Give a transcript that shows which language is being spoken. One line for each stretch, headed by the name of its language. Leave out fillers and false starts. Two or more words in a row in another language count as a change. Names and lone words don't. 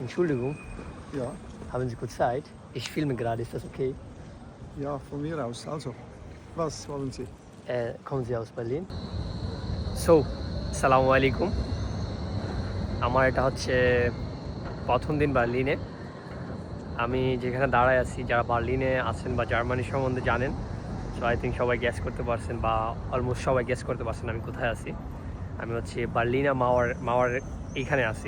German: Entschuldigung, Ja, haben Sie kurz Zeit? Ich filme gerade, ist das okay? ja, von mir aus. Also, was wollen Sie? Kommen Sie aus Berlin? So,
Arabic: السلام عليكم.
Bangla: আমার এটা হচ্ছে প্রথম দিন বার্লিনে। আমি যেখানে দাঁড়ায় আছি, যারা বার্লিনে আছেন বা জার্মানি সম্বন্ধে জানেন,
English: so I think
Bangla: সবাই গেস করতে পারছেন বা অলমোস্ট সবাই গেস করতে পারছেন আমি কোথায় আছি। আমি হচ্ছে বার্লিনা মাওয়ার এইখানে আছি।